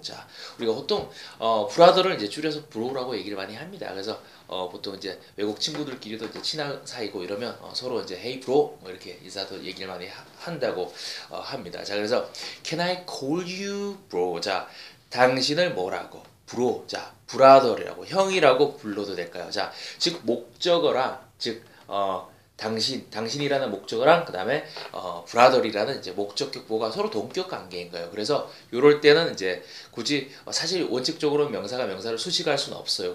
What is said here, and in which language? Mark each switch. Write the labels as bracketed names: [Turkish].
[Korean] 자, 우리가 보통 brother를 이제 줄여서 bro라고 얘기를 많이 합니다. 그래서 보통 이제 외국 친구들끼리도 이제 친한 사이고 이러면 서로 이제 [English] Hey bro [Korean] 뭐 이렇게 인사도 얘기를 많이 한다고 합니다. 자, 그래서 [English] Can I call you bro? [Korean] 자, 당신을 뭐라고? bro. 자, brother이라고 형이라고 불러도 될까요? 자, 즉 목적어랑 즉 당신이라는 목적어랑 그 다음에 브라더리라는 이제 목적격 보호가 서로 동격 관계인 거예요. 그래서 요럴 때는 이제 굳이 사실 원칙적으로 명사가 명사를 수식할 수는 없어요.